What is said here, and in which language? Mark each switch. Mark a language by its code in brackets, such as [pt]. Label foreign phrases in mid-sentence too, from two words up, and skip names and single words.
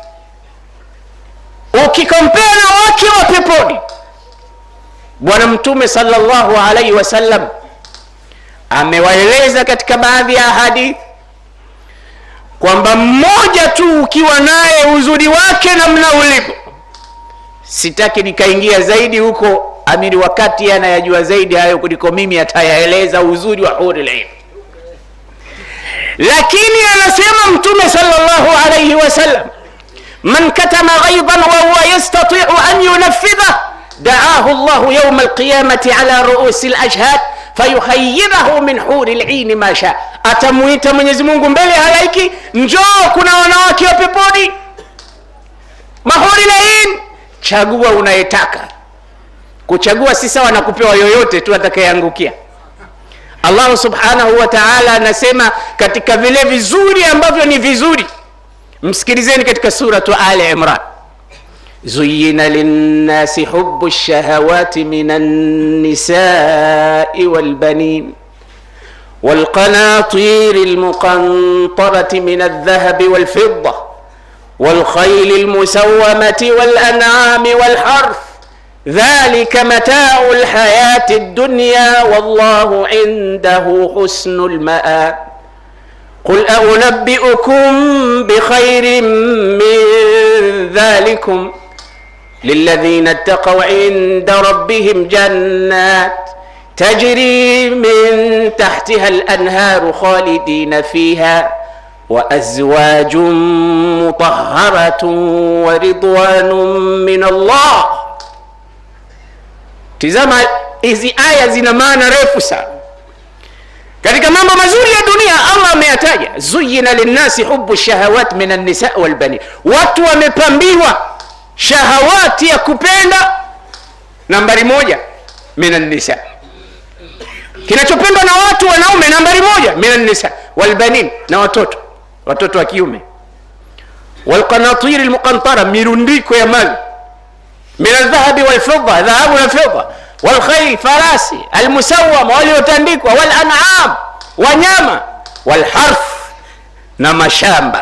[sw] ukikompea na wake wa peponi, bwana Mtume [ar] صلى الله عليه وسلم [sw] amewaeleza katika baadhi ya hadithi kwamba mmoja tu ukiwa naye uzuri wake namna ulivyo, sitaki nikaingia zaidi huko, amiri wakati anayajua zaidi hayo kuliko mimi, atayaeleza uzuri wa [ar] حور العين. [sw] Lakini anasema Mtume [ar] صلى الله عليه وسلم, من كتم غيظا وهو يستطيع أن ينفذه دعاه الله يوم القيامة على رؤوس الأشهاد فيخيره من حور العين ما شاء, [sw] atamuita Mwenyezi Mungu mbele halaiki, njoo kuna wanawake wa peponi, mahuril ain, chagua unayetaka. Kuchagua si sawa na kupewa yoyote tu atakayeangukia. Allah [ar] سبحانه وتعالى [sw] anasema katika vile vizuri ambavyo ni vizuri, msikilizeni katika suratu Ali Imran, zuyyina [ar] للناس حب الشهوات من النساء والبنين والقناطير المقنطرة من الذهب و والفضة والخيل المسومة والأنعام والحرث ذلك متاع الحياة الدنيا والله عنده حسن المآب قل أؤنبئكم بخير من ذلكم للذين اتقوا عند ربهم جنات تجري من تحتها الأنهار خالدين فيها وأزواج مطهرة ورضوان من الله. [sw] Tizama, hizi aya zina maana refu sana. Katika mambo mazuri ya dunia Allah ameyataja, [ar] زين للناس حب الشهوات من النساء والبني. [sw] Watu wamepambiwa shahawati ya kupenda, nambari 1 [ar] من النساء, [sw] kinachopendwa na watu wanaume nambari 1 [ar] من النساء والبنين, [sw] na watoto wa kiume, [ar] والقناطير المقنطرة, [sw] mirundiko ya mali, [ar] من الذهب والفضة, [sw] dhahabu na fidda, [ar] والخيل, [sw] farasi, [ar] المسومة, [sw] waliotandikwa, [ar] والأنعام, [sw] wanyama, [ar] والحرث, [sw] na mashamba.